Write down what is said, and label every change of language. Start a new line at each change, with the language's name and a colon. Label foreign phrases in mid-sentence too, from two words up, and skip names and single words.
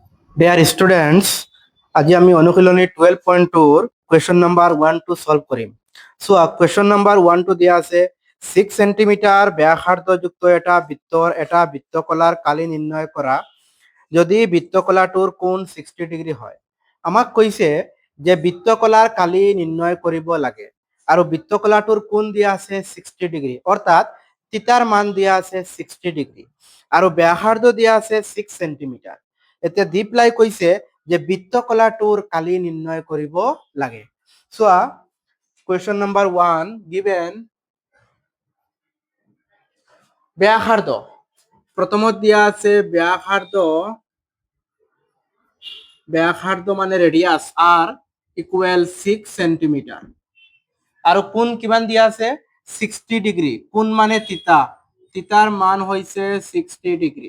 English: Dear students,
Assamese: আজি আমি অনুশীলনী 12.2
English: question number 1 to solve
Assamese: কৰিম।
English: So question number 1 to
Assamese: দিয়া আছে 6 সেন্টিমিটার ব্যাসাৰ্ধযুক্ত এটা বৃত্তকলাৰ কালি নিৰ্ণয় কৰা যদি বৃত্তকলাটোৰ কোণ 60 ডিগ্ৰী হয়। আমাক কৈছে যে বৃত্তকলাৰ কালি নিৰ্ণয় কৰিব লাগে আৰু বৃত্তকলাটোৰ কোণ দিয়া আছে 60 ডিগ্ৰী অৰ্থাৎ থিটাৰ মান দিয়া আছে 60 ডিগ্ৰী আৰু ব্যাসাৰ্ধ দিয়া আছে 6 সেন্টিমিটাৰ। এতিয়া দীপলাই কৈছে যে বৃত্তকলাটোৰ কালি নিৰ্ণয় কৰিব লাগে। চোৱা
English: question number 1 given
Assamese: ব্যাসাৰ্ধ প্ৰথমত দিয়া আছে ব্যাসাৰ্ধ মানে
English: radius r equal
Assamese: 6 সেন্টিমিটাৰ আৰু কোণ কিমান দিয়া আছে 60 ডিগ্ৰী কোণ মানে থিটাৰ মান হৈছে 60 ডিগ্ৰী।